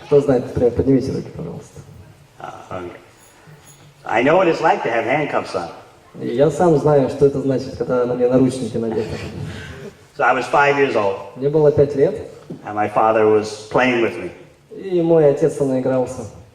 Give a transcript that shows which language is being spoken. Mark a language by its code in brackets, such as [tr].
[ru] Кто знает, например, поднимите руки, пожалуйста. [en] Okay. I know what it's like to have handcuffs on. [ru] И я сам знаю, что это значит, когда на мне наручники надеты. [en] So I was 5 years old, [ru] Мне было 5 лет, [en] and my father was playing with me. [ru] и мой отец со мной игрался.